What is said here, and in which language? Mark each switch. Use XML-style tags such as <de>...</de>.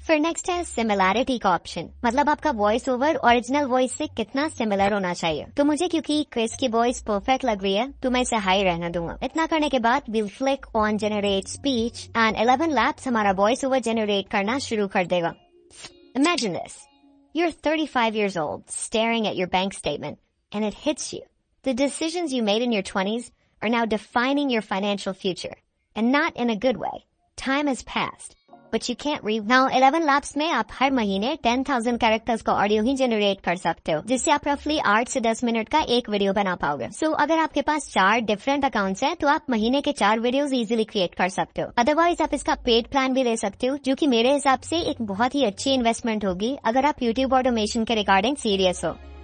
<hi>फिर नेक्स्ट है सिमिलैरिटी का ऑप्शन, मतलब आपका वॉइस ओवर ओरिजिनल वॉइस से कितना सिमिलर होना चाहिए। तो मुझे क्योंकि क्रिस की वॉइस परफेक्ट लग रही है तो मैं इसे हाई रहने दूंगा। इतना करने के बाद</hi> <en>will click on generate speech and</en> <hi>11 labs हमारा वॉइस ओवर जनरेट करना शुरू कर देगा।</hi> <en>Imagine this. You're 35 years old, staring at your bank statement, and it hits you. The decisions you made in your 20s are now defining your financial future, and not in a good way. Time has passed. But you can't read.</en> <hi>Now 11 labs में आप हर महीने 10,000 characters का audio ही generate कर सकते हो, जिससे आप रफली 8 से 10 मिनट का एक वीडियो बना पाओगे। सो अगर आपके पास 4 डिफरेंट अकाउंट्स हैं तो आप महीने के 4 वीडियोस इजीली क्रिएट कर सकते हो। अदरवाइज आप इसका पेड प्लान भी ले सकते हो, जो कि मेरे हिसाब से एक बहुत ही अच्छी इन्वेस्टमेंट होगी अगर आप यूट्यूब ऑटोमेशन के रिगार्डिंग सीरियस हो।</hi>